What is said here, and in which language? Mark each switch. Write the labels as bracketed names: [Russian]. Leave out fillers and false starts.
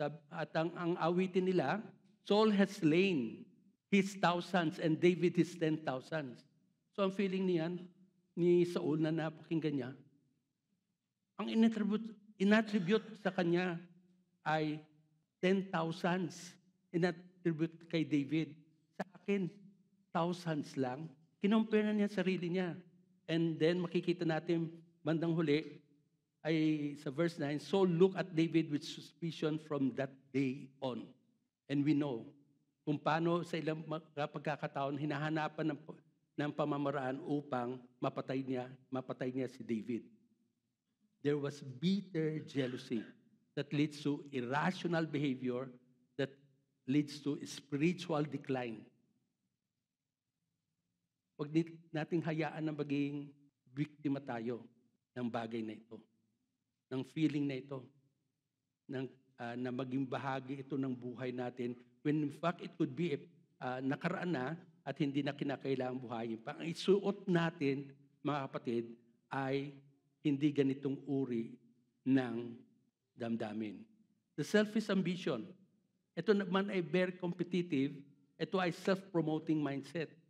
[Filipino] At ang awitin nila, [English] Saul has slain his thousands and David his 10,000. [Filipino] So ang feeling ni Saul na napakinggan niya, ang inattribute sa kanya ay 10,000s. Inattribute kay David. Sa akin, thousands lang. Kinompare na niya sarili niya. [English] And then [Filipino] makikita natin bandang huli, ay sa [English] verse 9, Saul looked at David with suspicion from that day on. And we know [Filipino] kung paano sa ilang pagkakataon hinahanapan ng pamamaraan upang mapatay niya si David. [English] There was bitter jealousy that leads to irrational behavior that leads to spiritual decline. [Filipino] Huwag nating hayaan na maging biktima tayo ng bagay na ito, ng feeling na ito, na maging bahagi ito ng buhay natin, [English] when in fact it could be [Filipino] nakaraan na at hindi na kinakailangang buhayin. Ang isuot natin, mga kapatid, ay hindi ganitong uri ng damdamin. [English] The selfish ambition, [Filipino] ito naman ay [English] very competitive, [Filipino] ito ay [English] self-promoting mindset.